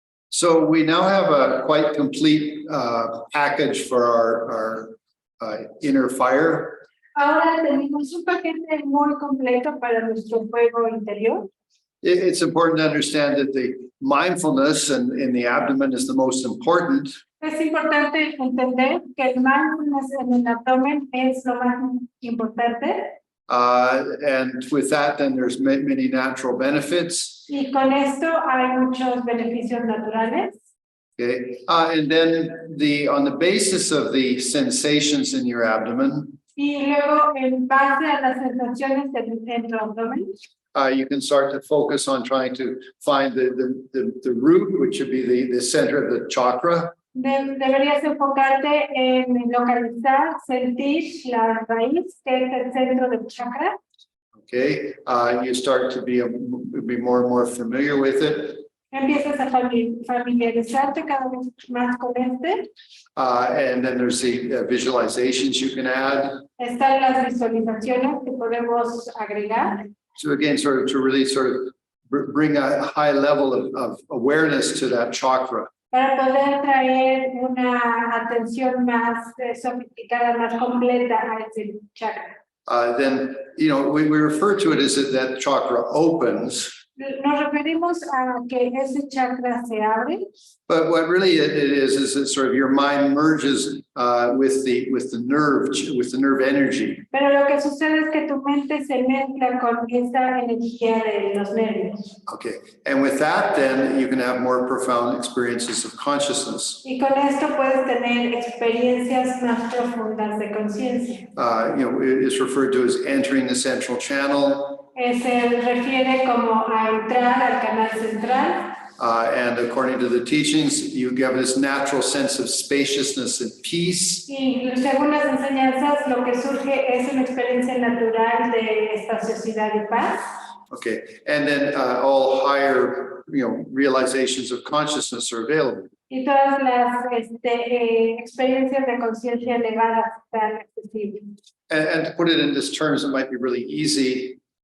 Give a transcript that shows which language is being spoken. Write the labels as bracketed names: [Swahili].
[English] So we now have a quite complete package for our inner fire. [Spanish] Ahora tenemos un paquete muy completo para nuestro fuego interior. [English] It's important to understand that the mindfulness in the abdomen is the most important. [Spanish] Es importante entender que el mindfulness en el abdomen es lo más importante. [English] And with that, then there's many natural benefits. [Spanish] Y con esto hay muchos beneficios naturales. [English] Okay, and then on the basis of the sensations in your abdomen, [Spanish] Y luego, en base a las sensaciones en tu abdomen, [English] you can start to focus on trying to find the root, which would be the center of the chakra. [Spanish] deberías enfocarte en localizar, sentir la raíz, que es el centro del chakra. [English] Okay, you start to be more and more familiar with it. [Spanish] Empiezas a familiarizarte cada vez más con este. [English] And then there's the visualizations you can add. [Spanish] Están las visualizaciones que podemos agregar. [English] So again, to really bring a high level of awareness to that chakra. [Spanish] Para poder traer una atención más sofisticada, más completa a ese chakra. [English] Then, we refer to it as that chakra opens. [Spanish] Nos referimos a que ese chakra se abre. [English] But what really it is that sort of your mind merges with the nerve energy. [Spanish] Pero lo que sucede es que tu mente se mezcla con esa energía de los nervios. [English] Okay, and with that, then you can have more profound experiences of consciousness. [Spanish] Y con esto puedes tener experiencias más profundas de conciencia. [English] It's referred to as entering the central channel. [Spanish] Se refiere como a entrar al canal central. [English] And according to the teachings, you get this natural sense of spaciousness and peace. [Spanish] Y según las enseñanzas, lo que surge es una experiencia natural de espaciosidad y paz. [English] Okay, and then all higher, realizations of consciousness are available. [Spanish] Y todas las experiencias de conciencia elevadas están accesibles. [English] And to put it in these terms, it might be really easy.